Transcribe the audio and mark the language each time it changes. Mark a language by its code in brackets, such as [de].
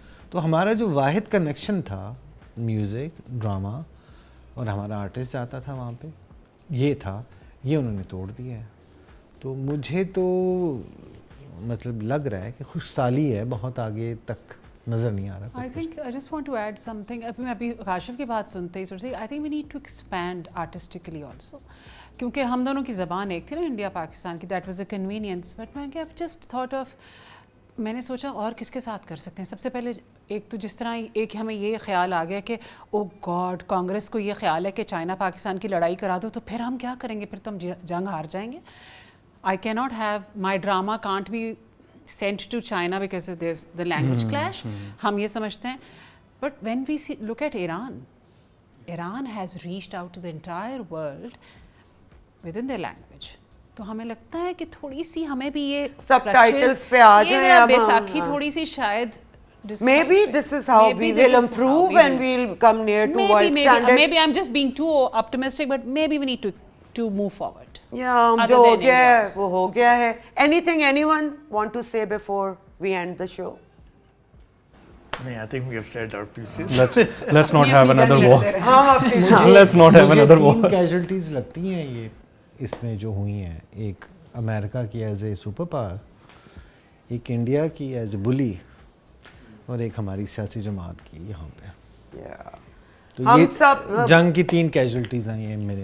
[ur] تو ہمارا جو واحد کنیکشن تھا میوزک, ڈرامہ اور ہمارا آرٹسٹ جاتا تھا وہاں پہ, یہ تھا, یہ انہوں نے توڑ دیا ہے. تو مجھے تو مطلب لگ رہا ہے کہ خوش سالی ہے, بہت آگے تک نظر نہیں آ رہا. [en] I think I just want to add something. [ur] ابھی کاشف کی بات سنتے ہی سوچتے [en] I think we need to expand artistically also. [ur] کیونکہ ہم دونوں کی زبان ایک تھی نا انڈیا پاکستان کی, [en] that was a convenience. [ur] But میں [en] just thought of, [ur] میں نے سوچا اور کس کے ساتھ کر سکتے ہیں. سب سے پہلے ایک تو جس طرح ایک ہمیں یہ خیال آ گیا کہ او گاڈ کانگریس کو یہ خیال ہے کہ چائنا پاکستان کی لڑائی کرا دو, تو پھر ہم کیا کریں گے, پھر تو ہم جنگ ہار جائیں گے. [en] I cannot have, my drama can't be sent to China because there's the language clash. [ur] ہم یہ سمجھتے ہیں. [en] But when we look at Iran has reached out to the entire world within their language. [ur] تو ہمیں لگتا ہے کہ تھوڑی سی ہمیں بھی یہ سب ٹائٹلز پہ آ جائیں, یہ بیساکھی تھوڑی سی شاید [en] maybe this is how we will improve and we'll come near to world standards. Maybe I'm just being too optimistic, but maybe we need to move forward. [ur] Yeah, جو ہو گیا ہے وہ ہو گیا ہے. [en] Anything anyone want to say before we end the show? I think we have said our pieces. Let's not have another war. Let's not have another war. [ur] 3 casualties لگتی ہیں یہ اس میں جو ہوئی ہیں, ایک امریکہ کی [en] as a super power, [ur] ایک انڈیا کی ایز اے بلی, اور ایک ہماری سیاسی جماعت کی یہاں پہ. تو یہ جنگ کی 3 کیجولٹیز ہیں یہ میرے.